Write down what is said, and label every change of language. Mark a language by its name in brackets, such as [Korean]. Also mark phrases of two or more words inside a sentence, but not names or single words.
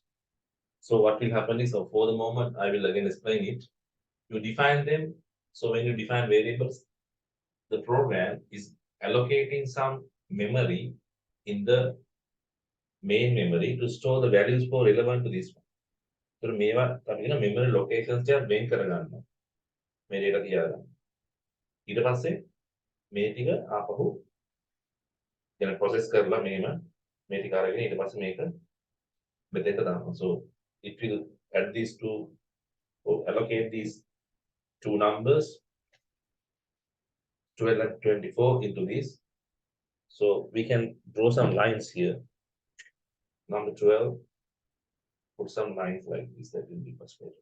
[English] So what will happen is, so for the moment, I will again explain it. You define them. So when you define variables, the program is allocating some memory in the main memory to store the values for relevant to this one. [Sinhala] So මේවා අපි කියන [English] memory locations [Sinhala] ටික වෙන් කරගන්නවා. මේ data තියාගන්න. ඊට පස්සේ මේ ටික ආපහු කියන process කරලා මේම මේ ටික අරගෙන ඊට පස්සේ මේක මෙතෙන්ට දානවා. [English] So it will add these two or allocate these two numbers 12 and 24 into this. So we can draw some lines here. Number 12, put some lines like this, that will be much better.